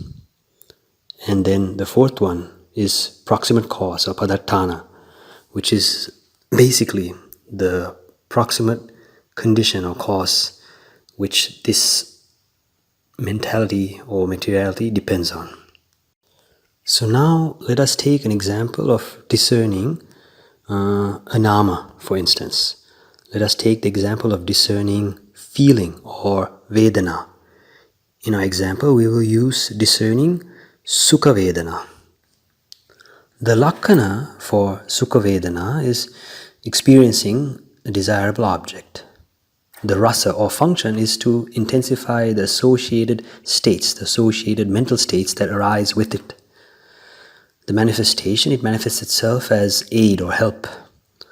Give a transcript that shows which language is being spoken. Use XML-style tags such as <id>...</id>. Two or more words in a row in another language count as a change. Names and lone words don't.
<en>And then the fourth one is proximate cause or padattana, which is basically the proximate condition or cause which this mentality or materiality depends on. So now let us take an example of discerning a nama, for instance. Let us take the example of discerning feeling or vedana. In our example, we will use discerning</en> <pi>sukha vedana.</pi> <en>The lakkana for</en> <pi>sukha vedana</pi> <en>is experiencing a desirable object. The rasa or function is to intensify the associated states, the associated mental states that arise with it. The manifestation, it manifests itself as aid or help.</en>